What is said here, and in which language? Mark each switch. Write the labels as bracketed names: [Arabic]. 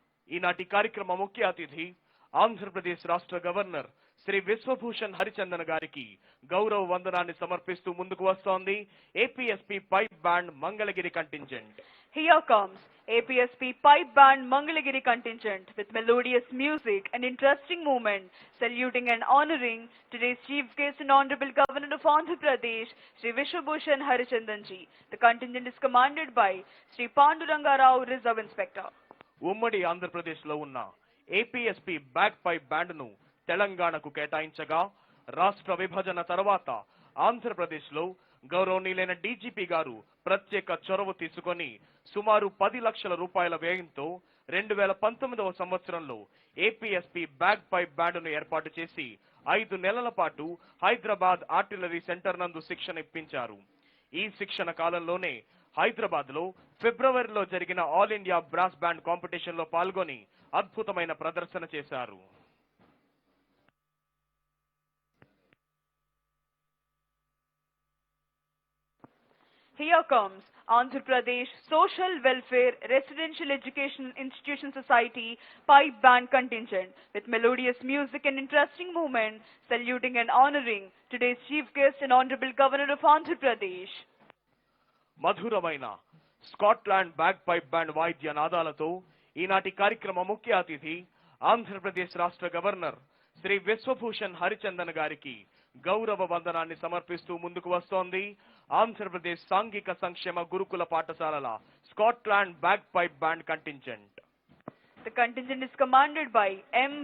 [Telugu] ఈనాటి కార్యక్రమ ముఖ్య అతిథి ఆంధ్రప్రదేశ్ రాష్ట్ర గవర్నర్ శ్రీ విశ్వభూషణ్ హరిచందన్ గారికి గౌరవ వందనాన్ని సమర్పిస్తూ ముందుకు వస్తోంది APSP pipe band Mangalagiri contingent. [English] Here comes APSP Pipe Band Mangalagiri contingent with melodious music and interesting movement, saluting and honoring today's chief guest and Honorable Governor of Andhra Pradesh, Sri Vishwabhushan Harichandan ji. The contingent is commanded by Sri Panduranga Rao, Reserve Inspector. [Telugu] ఉమ్మడి ఆంధ్రప్రదేశ్ లో ఉన్న APSP back pipe band ను తెలంగాణకు కేటాయించగా రాష్ట్ర విభజన తర్వాత ఆంధ్రప్రదేశ్ లో గౌరవనీయులైన డీజీపీ గారు ప్రత్యేక చొరవ తీసుకొని సుమారు 10 లక్షల రూపాయల వ్యయంతో 2019వ సంవత్సరంలో ఏపీఎస్పీ బ్యాక్ పైప్ బ్యాండ్ ను ఏర్పాటు చేసి 5 నెలల పాటు హైదరాబాద్ ఆర్టిలరీ సెంటర్ నందు శిక్షణ ఇప్పించారు. ఈ శిక్షణ కాలంలోనే హైదరాబాద్ లో ఫిబ్రవరిలో జరిగిన all India brass band competition లో పాల్గొని అద్భుతమైన ప్రదర్శన చేశారు. [English] Here comes Andhra Pradesh Social Welfare Residential Education Institution Society pipe band contingent with melodious music and interesting movement, saluting and honoring today's chief guest and Honorable Governor of Andhra Pradesh. [Telugu] మధురమైన Scotland bag pipe band వాయిద్య నాదాలతో ఈనాటి కార్యక్రమ ముఖ్య అతిథి ఆంధ్రప్రదేశ్ రాష్ట్ర governor Shri Vishwabhushan Harichandan గారికి గౌరవ వందనాన్ని సమర్పిస్తూ ముందుకు వస్తోంది ఆంధ్రప్రదేశ్ సాంఘిక సంక్షేమ గురుకుల పాఠశాలల Scotland bag pipe band contingent. [English] The contingent is commanded by M.